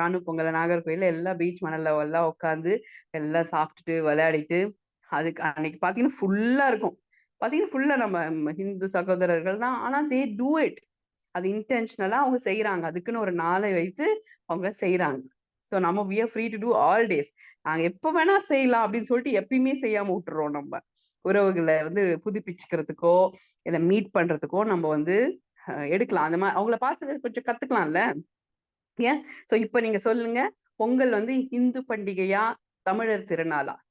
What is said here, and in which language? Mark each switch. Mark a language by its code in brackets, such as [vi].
[ta] காணும் பொங்கல் நாகர்கோயில எல்லாம் பீச் மணல்ல எல்லாம் உட்காந்து எல்லாம் சாப்பிட்டுட்டு விளையாடிட்டு, அதுக்கு அன்னைக்கு பாத்தீங்கன்னா ஃபுல்லா இருக்கும். பாத்தீங்கன்னா ஃபுல்லா நம்ம ஹிந்து சகோதரர்கள் தான். ஆனா [en] they do it, [ta] அது இன்டென்ஷனலா அவங்க செய்யறாங்க. அதுக்குன்னு ஒரு நாளை வைத்து அவங்க செய்யறாங்க. [en] so [ta] நம்ம [en] we are free to do all days. [ta] நாங்க எப்ப வேணா செய்யலாம் அப்படின்னு சொல்லிட்டு எப்பயுமே செய்யாம விட்டுறோம். நம்ம உறவுகளை வந்து புதுப்பிச்சுக்கிறதுக்கோ இல்ல மீட் பண்றதுக்கோ நம்ம வந்து எடுக்கலாம். அந்த மாதிரி அவங்கள பார்த்து கொஞ்சம் கத்துக்கலாம்ல. ஏன்? ஸோ இப்ப நீங்க சொல்லுங்க, பொங்கல் வந்து இந்து பண்டிகையா, தமிழர் திருநாளா?